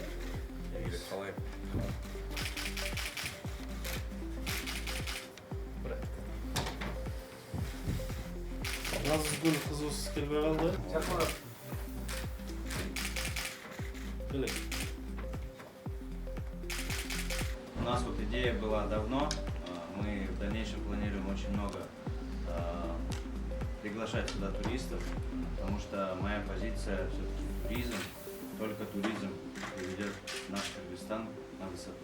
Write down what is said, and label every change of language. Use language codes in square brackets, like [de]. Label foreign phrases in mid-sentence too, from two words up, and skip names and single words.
[kk] Қалай? [ky] Назгүл кызыбыз келбей калды. Келек. [ru] У нас вот идея была давно. Мы в дальнейшем планируем очень много приглашать сюда туристов, потому что моя позиция все-таки туризм, только туризм приведет наш Кыргызстан на высоту.